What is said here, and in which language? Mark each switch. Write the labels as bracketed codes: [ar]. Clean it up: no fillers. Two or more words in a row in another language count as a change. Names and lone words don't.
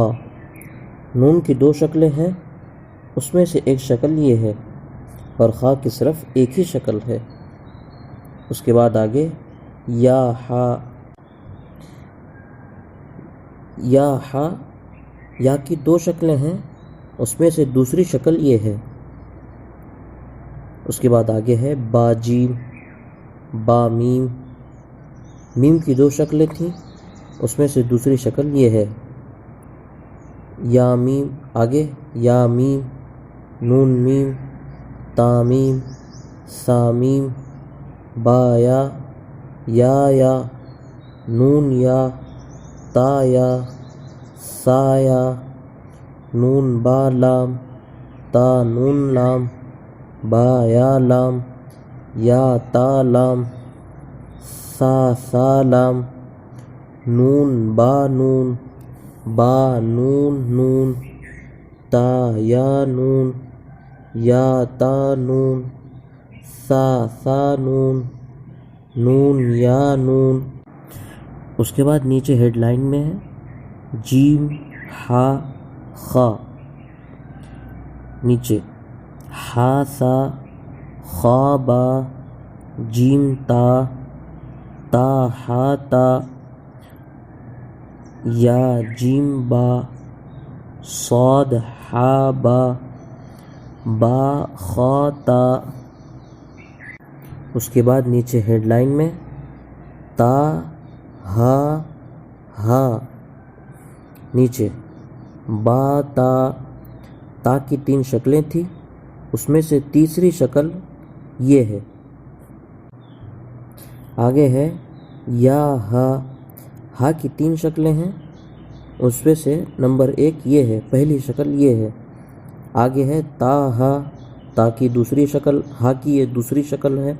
[ur] نون کی 2 شکلیں ہیں، اس میں سے ایک شکل یہ ہے، اور خا کی صرف ایک ہی شکل ہے۔ اس کے بعد آگے یا ہا۔ یا ہا، یا کی دو شکلیں ہیں، اس میں سے دوسری شکل یہ ہے۔ اس کے بعد آگے ہے با جیم، با میم، میم کی دو شکلیں تھیں، اس میں سے دوسری شکل یہ ہے۔ یا میم، آگے یا میم، نون میم، تا میم، سا میم، با یا، نون یا، تا یا، سا یا، نون با لام، تا نون لام، با یا لام، یا تا لام، سا لام، نون با نون، با نون نون، تا یا نون، یا تا نون، سا نون، نون یا نون۔ اس کے بعد نیچے [en] head line [ur] میں ہے جیم ہا خا، نیچے ہا سا، خا با، جیم تا ہا تا، یا جیم با، صاد ہا با خا تا۔ اس کے بعد نیچے [en] head line [ur] میں تا ہا، نیچے با تا کی تین شکلیں تھیں، اس میں سے تیسری شکل یہ ہے۔ آگے ہے یا ہا کی تین شکلیں ہیں، اس میں سے نمبر 1 یہ ہے، پہلی شکل یہ ہے۔ آگے ہے تا کی دوسری شکل، ہا کی یہ دوسری شکل ہے۔